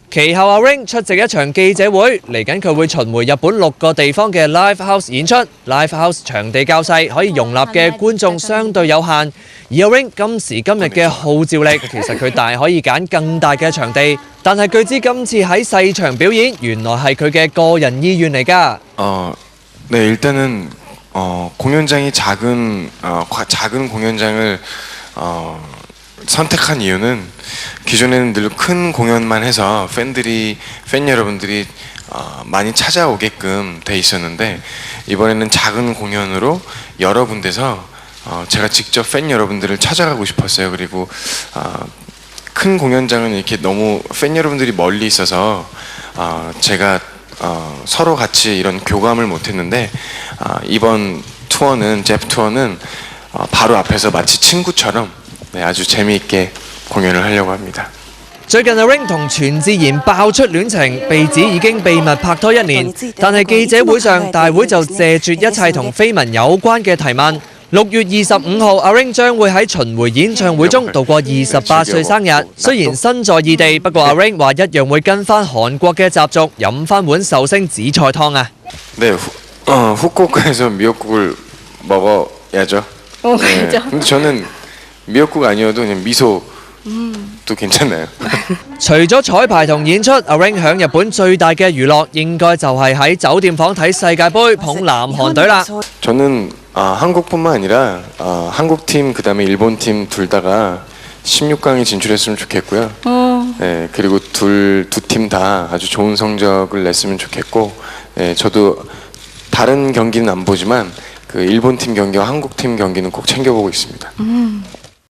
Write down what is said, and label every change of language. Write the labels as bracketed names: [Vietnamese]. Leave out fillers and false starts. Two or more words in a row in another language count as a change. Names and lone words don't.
[Cantonese] 其後 A-Ring 出席一場記者會，嚟緊佢會巡迴日本6個地方嘅 [English] Live House [Cantonese] 演出。 [English] Live House [Cantonese] 場地較細，可以容納嘅觀眾相對有限。而 A-Ring 今時今日嘅號召力，其實佢大可以揀更大嘅場地，但係據知今次喺細場表演，原來係佢嘅個人意願嚟㗎。 [Korean] 네, 일단은 공연장이 작은 공연장을 선택한 이유는 기존에는 늘 큰 공연만 해서 팬 여러분들이 많이 찾아오게끔 돼 있었는데 이번에는 작은 공연으로 여러 군데서 제가 직접 팬 여러분들을 찾아가고 싶었어요. 그리고 큰 공연장은 이렇게 너무 팬 여러분들이 멀리 있어서 제가 서로 같이 이런 교감을 못했는데 이번 투어는 제프 투어는 바로 앞에서 마치 친구처럼 아주 재미있게 공연을 하려고 합니다. [Cantonese] 最近 A-Ring 同全智賢爆出戀情，被指已經秘密拍拖1年，但係記者會上，大會就謝絕一切同緋聞有關嘅提問。6月25號 ，A-Ring 將會喺巡迴演唱會中度過28歲生日。雖然身在異地，不過 A-Ring 話一樣會跟翻韓國嘅習俗，飲翻碗壽星紫菜湯啊！ [Korean] 네, 후쿠오카에서 미역국을 먹어야죠. 네, 근데 저는 미역국 아니어도 그냥 미소도 괜찮아요. [Cantonese] 除咗彩排同演出 ，A-Ring 響日本最大嘅娛樂應該就係喺酒店房睇世界盃捧南韓隊啦。 [Korean] 저는 한국뿐만 아니라 한국팀 그다음에 일본팀 둘 다가 16강에 진출했으면 좋겠고요. 네, 그리고 두 팀 다 아주 좋은 성적을 냈으면 좋겠고, 네, 저도 다른 경기는 안 보지만 그 일본팀 경기와 한국팀 경기는 꼭 챙겨보고 있습니다.